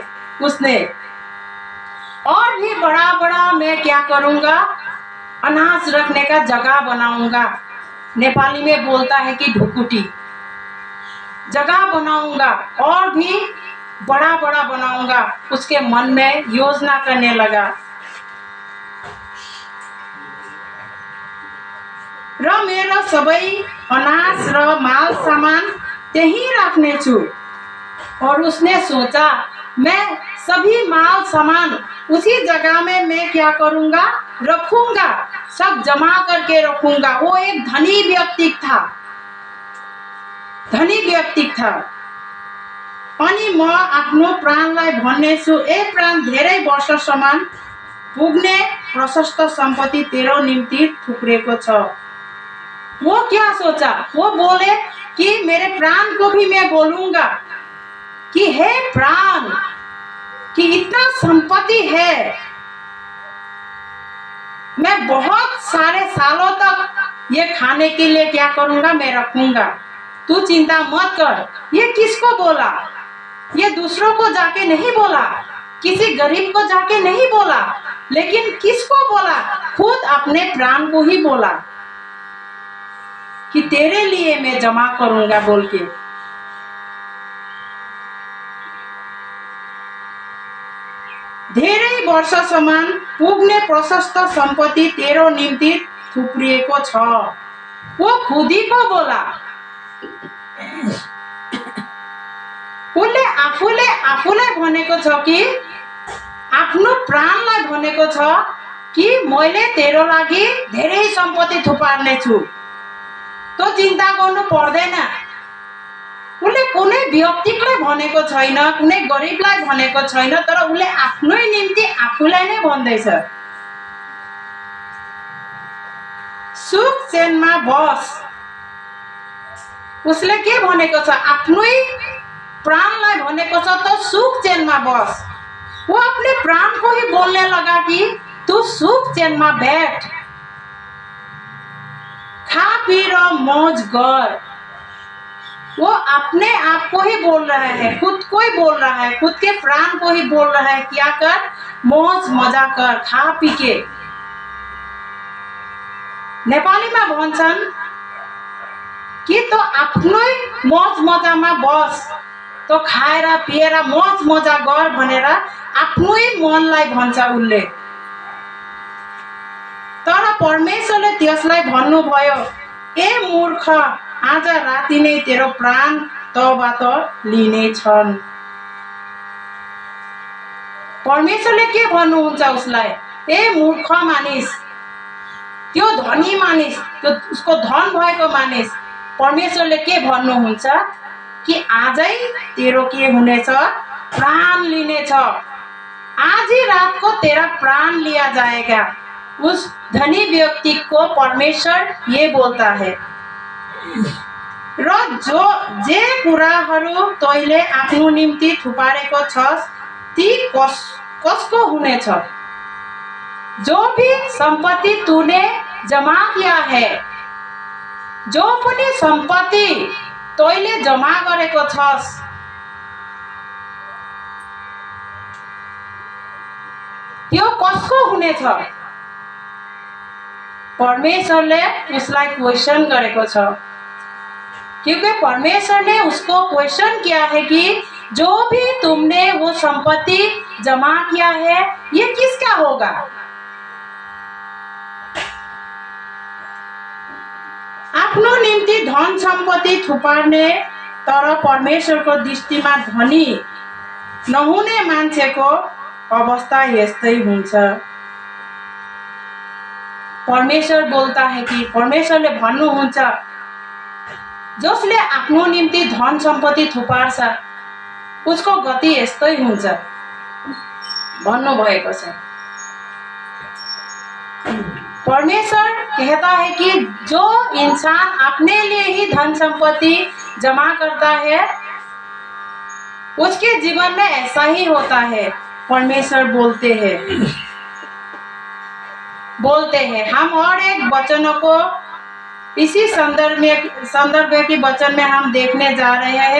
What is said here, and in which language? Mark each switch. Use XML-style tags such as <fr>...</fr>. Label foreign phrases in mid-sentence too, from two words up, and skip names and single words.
<hi>उसने और भी बड़ा मैं क्या करूँगा, अनाज रखने का जगह बनाऊंगा। नेपाली में बोलता है कि ढुकुटी, जगह बनाऊंगा और भी बड़ा बनाऊंगा। उसके मन में योजना करने लगा</hi> <ne>र मेरो सबै अनाज र माल सामान त्यही राख्ने छु।</ne> <hi>और उसने सोचा मैं सभी माल सामान उसी जगह में मैं क्या करूंगा, रखूंगा, सब जमा करके रखूंगा। वो एक धनी व्यक्ति था, धनी व्यक्ति था।</hi> <ne>अनि म आफ्नो प्राणलाई भन्नेछु, ए प्राण, धेरै वर्षसम्म पुग्ने प्रशस्त संपत्ति तेरो निम्ति थुप्रेको छ।</ne> <hi>वो क्या सोचा, वो बोले कि मेरे प्राण को भी मैं बोलूंगा कि हे प्राण, कि इतना संपत्ति है, मैं बहुत सारे सालों तक ये खाने के लिए क्या करूंगा, मैं रखूंगा, तू चिंता मत कर। ये किसको बोला? ये दूसरों को जाके नहीं बोला, किसी गरीब को जाके नहीं बोला, लेकिन किसको बोला? खुद अपने प्राण को ही बोला कि तेरे लिए मैं जमा करूंगा बोल के।</hi> <ne>धेरै वर्षसम्म पुग्ने प्रशस्त सम्पत्ति तेरो निम्ति थुप्रिएको छ।</ne> <hi>वो खुद ही को बोला।</hi> <ne>उसले आफूलाई भनेको छ कि आफ्नो प्राणलाई भनेको छ कि मैले तेरो लागि धेरै सम्पत्ति थुपार्ने छु, तो चिन्ता गर्नु पर्दैन। उसले कुनै व्यक्तिलाई भनेको छैन, कुनै गरिबलाई भनेको छैन, तर उसले आफ्नै निम्ति आफूलाई नै भन्दैछ। सुख चैनमा बस। उसले के भनेको छ? आफ्नै प्राणलाई भनेको छ त सुख चैनमा बस।</ne> <hi>वो अपने प्राण को ही बोलने लगा कि तू सुख चैन में बैठ, खा पी रहा, मौज कर। वो अपने आप को ही बोल रहा है, खुद को ही बोल रहा है, खुद के प्राण को ही बोल रहा है, क्या कर, मौज मजा कर, खा पी के। नेपाली में</hi> <ne>भन्छन् कि तो आफ्नै मौज मजा में बस, तो खाएर पिएर मौज मजा गर भनेर आफ्नै मनलाई भन्छ उनले। तर परमेश्वरले त्यसलाई भन्नुभयो, ए मूर्ख, आज राति नै तेरो प्राण तबाट लिनेछन्। परमेश्वरले के भन्नुहुन्छ उसलाई? ए मूर्ख मानिस, त्यो धनी मानिस, त्यो उसको धन भएको मानिस, परमेश्वरले के भन्नुहुन्छ कि आजै तेरो के हुनेछ, प्राण लिनेछ।</ne> <hi>आज ही रात को तेरा प्राण लिया जाएगा। उस धनी व्यक्ति को परमेश्वर ये बोलता है।</hi> <ne>र जो जे कुराहरू तैले आफ्नो निम्ति थुपारेको छस् ती कसको हुनेछ?</ne> <hi>जो भी संपत्ति तूने जमा किया है,</hi> <ne>जो पनि संपत्ति तैले जमा गरेको छस्, त्यो कसको हुनेछ? परमेश्वरले उसलाई क्वेश्चन गरेको छ,</ne> <hi>क्योंकि परमेश्वर ने उसको क्वेश्चन किया है कि जो भी तुमने वो संपत्ति जमा किया है, ये किसका होगा?</hi> <ne>आफ्नो निम्ति धन सम्पत्ति थुपार्ने तर परमेश्वरको दृष्टिमा धनी नहुने मान्छेको अवस्था यस्तै हुन्छ।</ne> <hi>परमेश्वर बोलता है कि</hi> <ne>परमेश्वरले भन्नुहुन्छ, जसले आफ्नो निम्ति धन सम्पत्ति थुपार्छ उसको गति यस्तै हुन्छ भन्नुभएको छ।</ne> <hi>परमेश्वर कहता है कि जो इंसान अपने लिए ही धन संपत्ति जमा करता है उसके जीवन में ऐसा ही होता है। परमेश्वर बोलते हैं हम और एक वचनों को इसी संदर्भ के वचन में हम देखने जा रहे हैं।</hi>